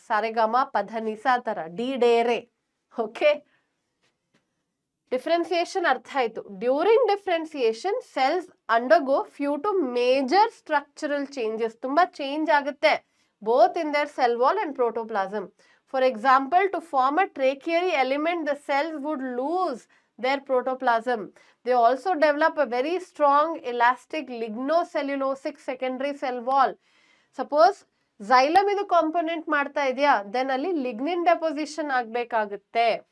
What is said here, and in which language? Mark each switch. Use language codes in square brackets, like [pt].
[kn] Saregama padhanisa ತರ D ರೇ. Okay, differentiation ಅರ್ಥ ಆಯ್ತು. [en] During differentiation cells undergo few to major structural changes. [kn] ತುಂಬಾ ಚೇಂಜ್ ಆಗುತ್ತೆ [en] Both in their cell wall and protoplasm. For example, to form a tracheary element the cells would lose their protoplasm. They also develop a very strong elastic lignocellulosic secondary cell wall. [kn] Suppose xylem ಇದು component ಮಾಡ್ತಾ ಇದೆಯಾ, then ಅಲ್ಲಿ lignin deposition ಆಗ್ಬೇಕಾಗುತ್ತೆ.